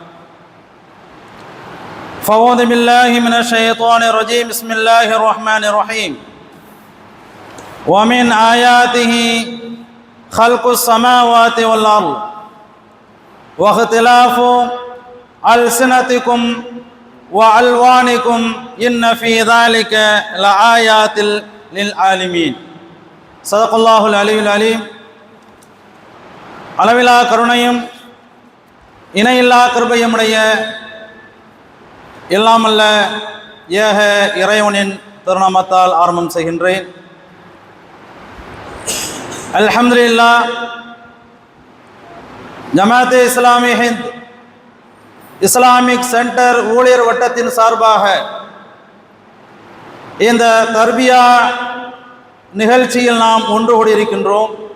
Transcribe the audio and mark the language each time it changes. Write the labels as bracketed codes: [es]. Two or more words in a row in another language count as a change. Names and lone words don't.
[ar] فأعوذ بالله من الشيطان الرجيم بسم الله الرحمن الرحيم ومن آياته خلق السماوات والأرض واختلاف ألسنتكم وألوانكم إن في ذلك لآيات للعالمين صدق الله العلي العليم [ta] அளவிலா கருணையும் இணையில்லா கிருபையும் உடைய எல்லாமல்ல ஏக இறைவனின் திருநாமத்தால் ஆரம்பம் செய்கின்றேன். அல்ஹம்துலில்லாஹ் ஜமாத் இஸ்லாமி ஹிந்த் இஸ்லாமிக் சென்டர் ஊழியர் வட்டத்தின் சார்பாக இந்த தர்பியா நிகழ்ச்சியில் நாம் ஒன்று கூடியிருக்கின்றோம்.